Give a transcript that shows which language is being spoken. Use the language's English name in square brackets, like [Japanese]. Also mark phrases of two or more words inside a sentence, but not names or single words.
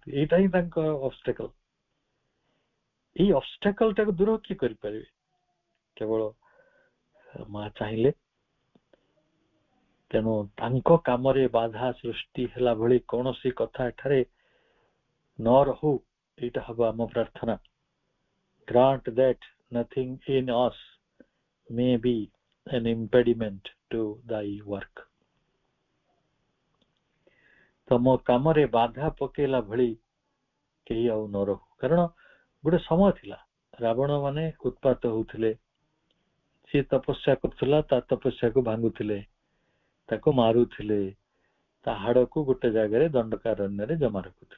[Odia] ଏଇଟା ହିଁ ତାଙ୍କ ଅବଷ୍ଟାକଲ। ଏଇ ଅବଷ୍ଟାକଲ ଟାକୁ ଦୂର କିଏ କରିପାରିବେ? କେବଳ ମା ଚାହିଁଲେ। ତେଣୁ ତାଙ୍କ କାମରେ ବାଧା ସୃଷ୍ଟି ହେଲା ଭଳି କୌଣସି କଥା ଏଠାରେ ନ ରହୁ, ଏଇଟା ହବ ଆମ ପ୍ରାର୍ଥନା। [English] ଗ୍ରାଣ୍ଟ that nothing in us may be an impediment to thy work. [Odia] ତମ କାମରେ ବାଧା ପକେଇଲା ଭଳି କେହି ଆଉ ନ ରହୁ। କାରଣ ଗୋଟେ ସମୟ ଥିଲା, ରାବଣ ମାନେ ଉତ୍ପାତ ହଉଥିଲେ, ସିଏ ତପସ୍ୟା କରୁଥିଲା, ତା ତପସ୍ୟାକୁ ଭାଙ୍ଗୁଥିଲେ, ତାକୁ ମାରୁଥିଲେ, ତା ହାଡକୁ ଗୋଟେ ଜାଗାରେ ଦଣ୍ଡକାରଣ୍ୟରେ ଜମା ରଖୁଥିଲେ।